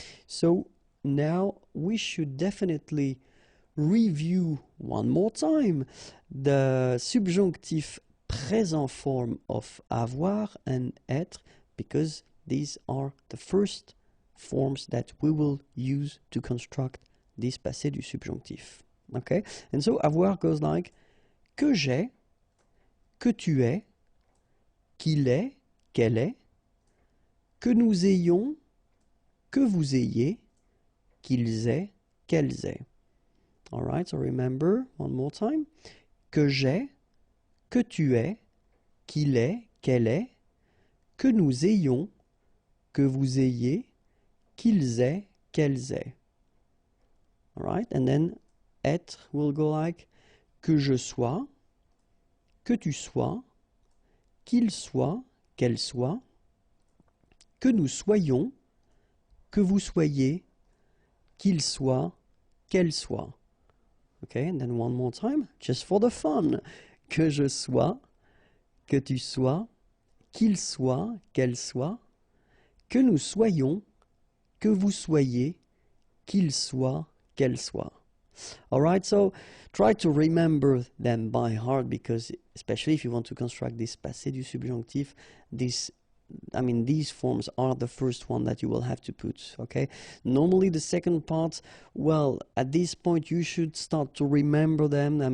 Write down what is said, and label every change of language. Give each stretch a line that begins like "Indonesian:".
English: So now we should definitely review one more time the subjunctive present form of avoir and être, because these are the first forms that we will use to construct this passé du subjonctif. Okay? And so avoir goes like
French: que j'ai, que tu es, qu'il est, qu'elle est, que nous ayons, que vous ayez, qu'ils aient, qu'elles aient.
English: All right, so remember one more time.
French: Que j'ai, que tu es, qu'il est, qu'elle est, que nous ayons, que vous ayez, qu'ils aient, qu'elles aient.
English: All right, and then être will go like
French: que je sois, que tu sois, qu'il soit, qu'elle soit, que nous soyons, que vous soyez, qu'il soit, qu'elle soit.
English: Okay, and then one more time, just for the fun.
French: Que je sois, que tu sois, qu'il soit, qu'elle soit, que nous soyons, que vous soyez, qu'il soit, qu'elle soit.
English: All right, so try to remember them by heart, because especially if you want to construct this passé du subjonctif, these forms are the first one that you will have to put, okay? Normally the second part, well, at this point you should start to remember them.